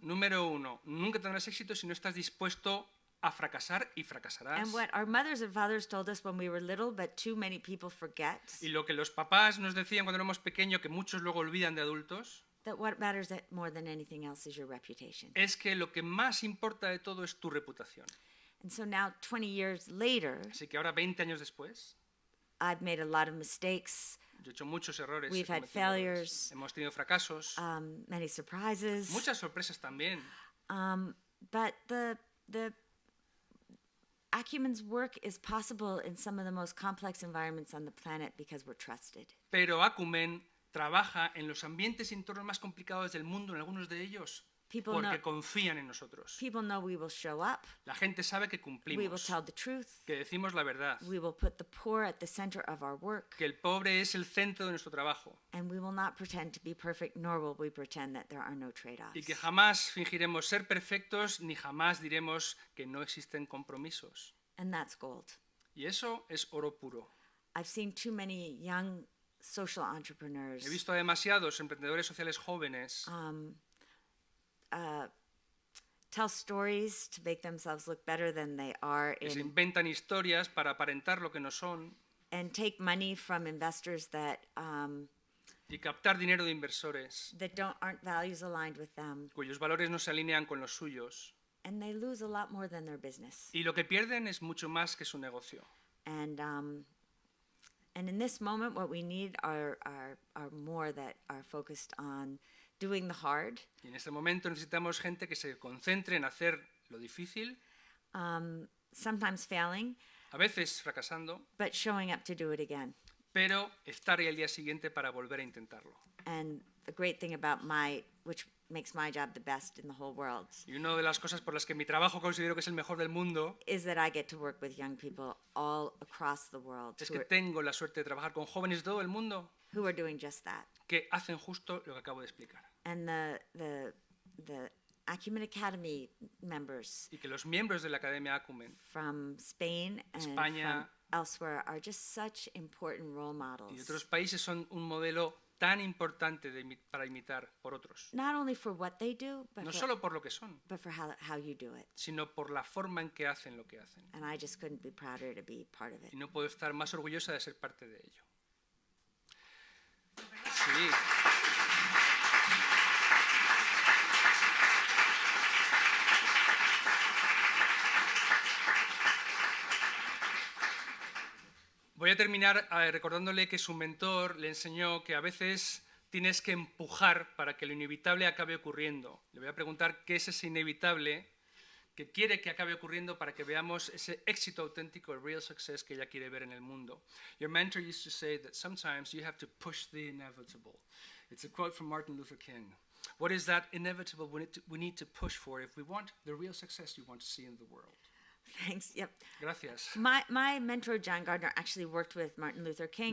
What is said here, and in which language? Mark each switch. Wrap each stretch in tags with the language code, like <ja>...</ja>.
<es>número uno, nunca tendrás éxito si no estás dispuesto a fracasar y fracasarás.</es> <en>And what our mothers and fathers told us when we were little, but too many people forget,</en> <es>Y lo que los papás nos decían cuando éramos pequeños, que muchos luego olvidan de adultos,</es> <en>that what matters more than anything else is your reputation.</en> <es>es que lo que más importa de todo es tu reputación.</es> <en>And so now, 20 years later,</en> <es>Así que ahora, 20 años después,</es> <en>I've made a lot of mistakes,</en> <es>yo he hecho muchos errores.</es> <en>We've</en> <es>he</es> <en>had</en> <es>cometido errores,</es> <en>failures.</en> <es>Hemos tenido fracasos,</es> <en>many surprises.</en> <es>muchas sorpresas también.</es> <en>But the Acumen's work is possible in some of the most complex environments on the planet because we're trusted.</en> <es>Pero Acumen trabaja en los ambientes y entornos más complicados del mundo, en algunos de ellos, porque confían en nosotros.</es> <en>People know we will show up.</en> <es>La gente sabe que</es> <en>We will</en> <es>cumplimos,</es> <en>tell the truth.</en> <es>que decimos la verdad,</es> <en>We will put the poor at the center of our work.</en> <es>que el pobre es el centro de nuestro trabajo</es> <en>And we will not pretend to be perfect, nor will we pretend that there are no trade-offs.</en> <es>y que jamás fingiremos ser perfectos ni jamás diremos que no existen compromisos.</es> <en>And that's gold.</en> <es>Y eso es oro puro.</es> <en>I've seen too many young social entrepreneurs</en> <es>He visto a demasiados emprendedores sociales jóvenes</es> <en>tell stories to make themselves look better than they are</en> <es>que se inventan historias para aparentar lo que no son</es> <en>and take money from investors that</en> <es>y captar dinero de inversores</es> <en>aren't values aligned with them,</en> <es>cuyos valores no se alinean con los suyos.</es> <en>and they lose a lot more than their business.</en> <es>Y lo que pierden es mucho más que su negocio.</es> <en>And in this moment, what we need are more that are focused on doing the hard,</en> <es>Y en este momento necesitamos gente que se concentre en hacer lo difícil,</es> <en>sometimes failing,</en> <es>a veces fracasando,</es> <en>but showing up to do it again.</en> <es>pero estar ahí al día siguiente para volver a intentarlo.</es> <en>And the great thing about which makes my job the best in the whole world,</en> <es>Y una de las cosas por las que mi trabajo considero que es el mejor del mundo</es> <en>is that I get to work with young people all across the world</en> <es>es que tengo la suerte de trabajar con jóvenes de todo el mundo</es> <en>who are doing just that.</en> <es>que hacen justo lo que acabo de explicar.</es> <en>And the Acumen Academy members</en> <es>Y que los miembros de la Academia Acumen</es> <en>from Spain and</en> <es>España,</es> <en>from elsewhere are just such important role</en> <es>y de</es> <en>models.</en> <es>otros países son un modelo tan importante para imitar por otros.</es> <en>Not only for what they do, but</en> <es>No</es> <en>for,</en> <es>solo por lo que son,</es> <en>but for how you do it.</en> <es>sino por la forma en que hacen lo que hacen.</es> <en>And I just couldn't be prouder to be part of it.</en> <es>Y no puedo estar más orgullosa de ser parte de ello. Sí. Voy a terminar recordándole que su mentor le enseñó que a veces tienes que empujar para que lo inevitable acabe ocurriendo. Le voy a preguntar qué es ese inevitable que quiere que acabe ocurriendo para que veamos ese éxito auténtico, el</es> <en>real success</en> <es>que ella quiere ver en el mundo.</es> <en>Your mentor used to say that sometimes you have to push the inevitable. It's a quote from Martin Luther King. What is that inevitable we need to push for if we want the real success you want to see in the world? Thanks. Yep.</en> <es>Gracias.</es> <en>My mentor, John Gardner, actually worked with Martin Luther King.</en>